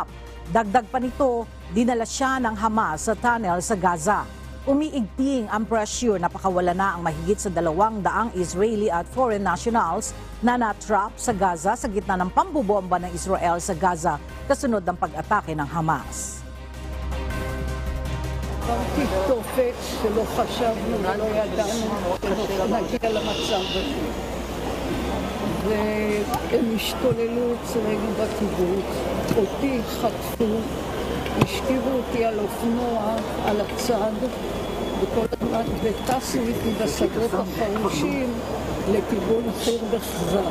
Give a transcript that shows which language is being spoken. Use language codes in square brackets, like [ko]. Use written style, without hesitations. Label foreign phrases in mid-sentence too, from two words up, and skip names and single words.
[tl] Dagdag pa nito, dinala siya ng Hamas sa tunnel sa Gaza. Umiigting ang pressure na pakawala na ang mahigit sa 200 Israeli at [en] foreign nationals [tl] na natrap sa Gaza sa gitna ng pambobomba ng Israel sa Gaza kasunod ng pag-atake ng Hamas. [he] תופת שלא חשבנו ולא ידענו נגיע למצב הזה. והם השתוללו אצלנו בקיבוץ, אותי חטפו, השכיבו אותי על אופנוע, על הצד, וטסו איתי בשדות החרושים לכיוון חיר בחזר.